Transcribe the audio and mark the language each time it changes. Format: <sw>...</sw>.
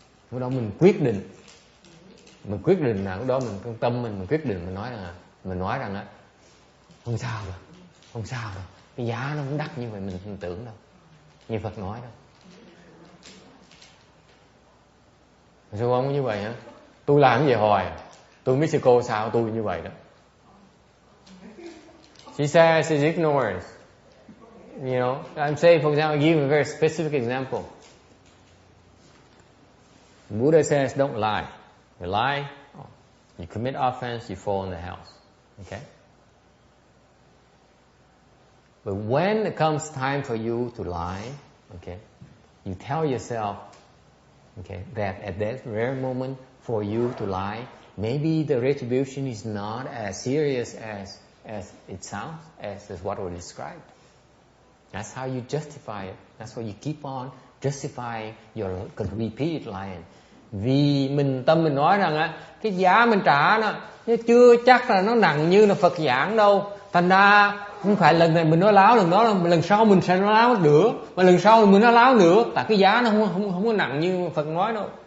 <vi>Lúc đó mình quyết định là lúc đó mình tâm mình quyết định, mình nói rằng á, không sao đâu, cái giá nó không đắt như vậy mình tưởng đâu, như Phật nói đâu. Sư không có như vậy hả? Tôi làm cái gì hoài, tôi biết sư cô sao tôi như vậy đó.</vi> <en>She says it's ignorance. You know, I'm saying, for example, I give a very specific example. Buddha says don't lie. You lie, you commit offense, you fall in the house. Okay? But when it comes time for you to lie, okay, you tell yourself, okay, that at that very moment for you to lie, maybe the retribution is not as serious as it sounds, as what was described. That's how you justify it. That's why you keep on justifying your repeated lying.</en> <vi>Vì tâm mình nói rằng á, cái giá mình trả nó chưa chắc là nó nặng như là Phật giảng đâu. Thành ra không phải lần này mình nói láo, lần sau mình sẽ nói láo nữa, mà lần sau mình nói láo nữa, tại cái giá nó không có nặng như Phật nói đâu.</vi>